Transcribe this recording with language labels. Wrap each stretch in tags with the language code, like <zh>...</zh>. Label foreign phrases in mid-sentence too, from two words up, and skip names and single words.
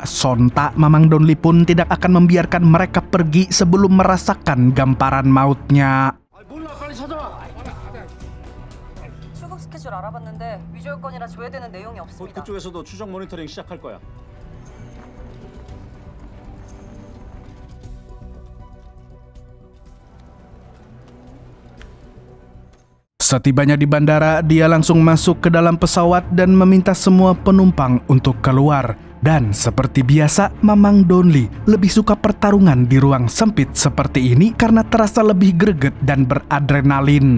<id>Sontak, Mamang Donli pun tidak akan membiarkan mereka pergi sebelum merasakan gamparan mautnya.</id> <ko>출국 스케줄 알아봤는데 위조할 건이라 조회되는 내용이 곧 없습니다. 그쪽에서도 추적 모니터링 시작할 거야.</ko> <id>Setibanya di bandara, dia langsung masuk ke dalam pesawat dan meminta semua penumpang untuk keluar. Dan seperti biasa, Mamang Donli lebih suka pertarungan di ruang sempit seperti ini karena terasa lebih greget dan beradrenalin.</id>